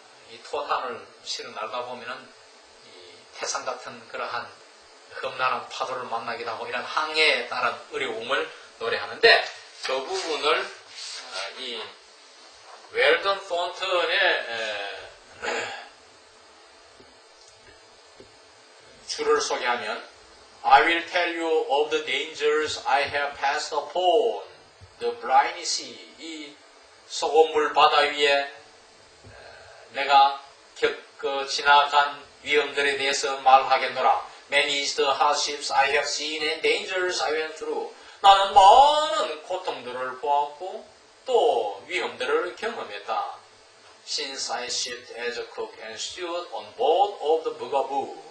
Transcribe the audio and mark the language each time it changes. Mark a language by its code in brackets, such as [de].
[ko] 이 토탄을 실어 나르다 보면은, 이 태산 같은 그러한 험난한 파도를 만나기도 하고, 이런 항해에 따른 어려움을 노래하는데, 저 부분을, 이 웰던 톤턴의 줄을 소개하면 [en] I will tell you of the dangers I have passed upon the briny sea. [ko] 이 소금물 바다 위에 내가 겪어 지나간 위험들에 대해서 말하겠노라. [en] Many is the hardships I have seen and dangers I went through. [ko] 나는 많은 고통들을 보았고 또 위험들을 경험했다. [en] Since I served as a cook and steward on board of the Bugabu.